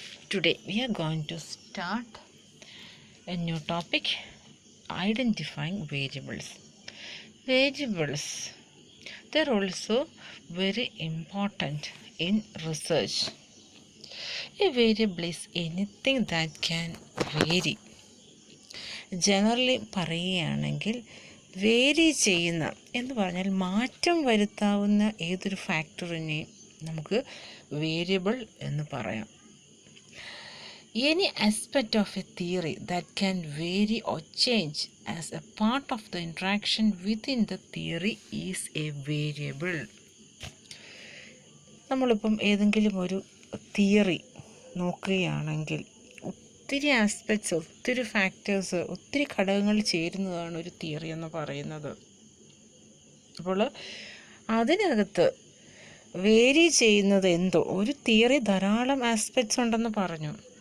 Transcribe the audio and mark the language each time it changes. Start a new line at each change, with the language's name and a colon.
English: Today we are going to start a new topic, identifying variables. Variables, they are also very important in research. A variable is anything that can vary.
Malayalam: Generally പറയുകയാണെങ്കിൽ vary ചെയ്യുന്ന എന്ന് പറഞ്ഞാൽ മാറ്റം വരുത്താവുന്ന ഏതൊരു ഫാക്ടറിനെയും നമുക്ക് variable എന്ന് പറയാം.
English: Any aspect of a theory that can vary or change as a part of the interaction within the theory is a variable.
Malayalam: നമ്മളിപ്പം ഏതെങ്കിലും ഒരു തിയറി നോക്കുകയാണെങ്കിൽ ഒത്തിരി ആസ്പെക്ട്സ്, ഒത്തിരി ഫാക്ടേഴ്സ്, ഒത്തിരി ഘടകങ്ങൾ ചേരുന്നതാണ് ഒരു തിയറി എന്ന് പറയുന്നത്. അപ്പോൾ അതിനകത്ത് വേരി ചെയ്യുന്നത് എന്തോ, ഒരു തിയറി ധാരാളം ആസ്പെക്ട്സ് ഉണ്ടെന്ന് പറഞ്ഞു.